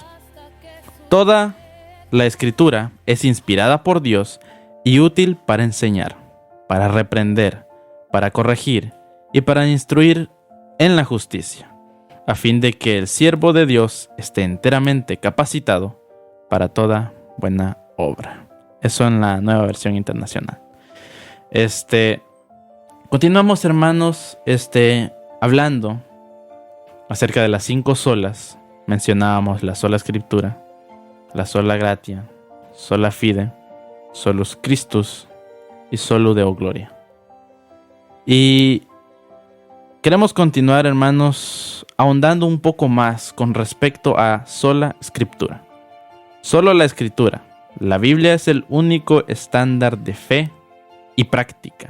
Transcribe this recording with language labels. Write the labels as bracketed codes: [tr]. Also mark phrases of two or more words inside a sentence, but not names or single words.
[es] Toda la escritura es inspirada por Dios y útil para enseñar, para reprender, para corregir y para instruir en la justicia, a fin de que el siervo de Dios esté enteramente capacitado para toda buena obra. Eso en la Nueva Versión Internacional. Continuamos hermanos, hablando acerca de las 5 solas. Mencionábamos la sola escritura, la [la] sola gratia, sola fide, solus Christus [es] y [la] solo Deo gloria. [es] Y queremos continuar hermanos ahondando un poco más con respecto a sola escritura. Solo la escritura. La Biblia es el único estándar de fe y práctica.